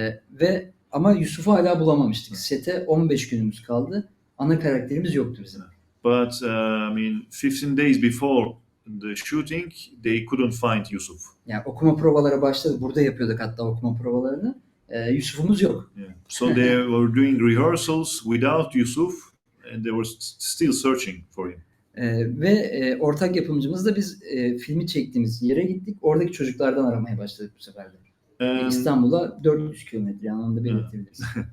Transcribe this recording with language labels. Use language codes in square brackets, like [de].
[tr] Ve ama Yusuf'u hala bulamamıştık. Sete 15 günümüz kaldı. Ana karakterimiz yoktu bizim. [en] But 15 days before the shooting, they couldn't find Yusuf. [tr] Yani okuma provaları başladı. Burada yapıyorduk hatta okuma provalarını. Yusuf'umuz yok. [en] Yeah. So they were doing rehearsals without Yusuf, and they were still searching for him. [tr] Ve ortak yapımcımızla biz filmi çektiğimiz yere gittik. Oradaki çocuklardan aramaya başladık bu sefer de. İstanbul'a 400 kilometre, yani onu da belirtebiliriz.